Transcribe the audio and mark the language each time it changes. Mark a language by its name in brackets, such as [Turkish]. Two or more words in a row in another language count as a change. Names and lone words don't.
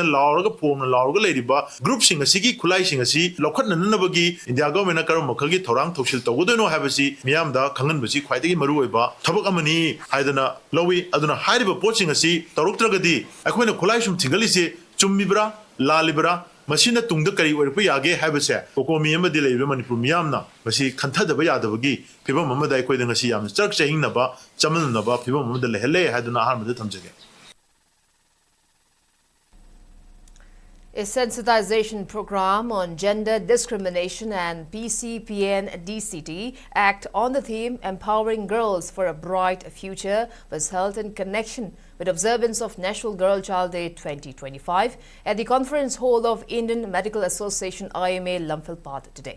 [Manipuri] ꯂꯥꯎꯔꯒ ꯐꯣꯡꯅ ꯂꯥꯎꯔꯒ ꯂꯩꯔꯤꯕ ꯒ꯭ꯔꯨꯞꯁꯤꯡ ꯑꯁꯤꯒꯤ ꯈꯨꯠꯂꯥꯏꯁꯤꯡ ꯑꯁꯤ ꯂꯧꯈꯠꯅꯅꯕꯒꯤ ꯏꯟꯗꯤꯌꯥ ꯒꯚꯔꯟꯃꯦꯟꯠꯅ ꯀꯔꯝꯕ ꯃꯈꯜꯒꯤ ꯊꯧꯔꯥꯡ ꯊꯧꯁꯤꯜ ꯇꯧꯒꯗꯣꯏꯅꯣ ꯍꯥꯏꯕꯁꯤ ꯃꯤꯌꯥꯝꯗ ꯈꯪꯍꯟꯕꯁꯤ ꯈ꯭ꯋꯥꯏꯗꯒꯤ ꯃꯔꯨꯑꯣꯏꯕ ꯊꯕꯛ ꯑꯃꯅꯤ ꯍꯥꯏꯗꯅ ꯂꯧꯏ ꯑꯗꯨꯅ ꯍꯥꯏꯔꯤꯕ ꯄꯣꯠꯁꯤꯡ ꯑꯁꯤ ꯇꯧꯔꯛꯇ꯭ꯔꯒꯗꯤ ꯑꯩꯈꯣꯏꯅ ꯈꯨꯠꯂꯥꯏ ꯁꯨꯝ ꯊꯤꯡꯒꯠꯂꯤꯁꯤ ꯆꯨꯝꯃꯤꯕ꯭ꯔꯥ ꯂꯥꯜꯂꯤꯕ꯭ꯔꯥ ꯃꯁꯤꯅ ꯇꯨꯡꯗ ꯀꯔꯤ ꯑꯣꯏꯔꯛꯄ ꯌꯥꯒꯦ ꯍꯥꯏꯕꯁꯦ ꯀꯣꯀꯣꯃꯤ ꯑꯃꯗꯤ ꯂꯩꯔꯤꯕ ꯃꯅꯤꯄꯨꯔ ꯃꯤꯌꯥꯝꯅ ꯃꯁꯤ ꯈꯟꯊꯗꯕ ꯌꯥꯗꯕꯒꯤ ꯐꯤꯕꯝ ꯑꯃꯗ ꯑꯩꯈꯣꯏꯗ ꯉꯁꯤ ꯌꯥꯝꯅ ꯆꯔꯛ ꯆꯍꯤꯡꯅꯕ ꯆꯃꯝꯅꯕ ꯐꯤꯕꯝ ꯑꯃꯗ ꯂꯩꯍꯜꯂꯦ ꯍꯥꯏꯗꯨꯅ ꯑꯍꯥꯟꯕꯗ ꯊꯝꯖꯒꯦ [English] A sensitization program on gender discrimination and PCPN-DCT Act on the theme Empowering Girls for a Bright Future was held in connection with observance of National Girl Child Day 2025 at the conference hall of Indian Medical Association IMA Imphal Park today.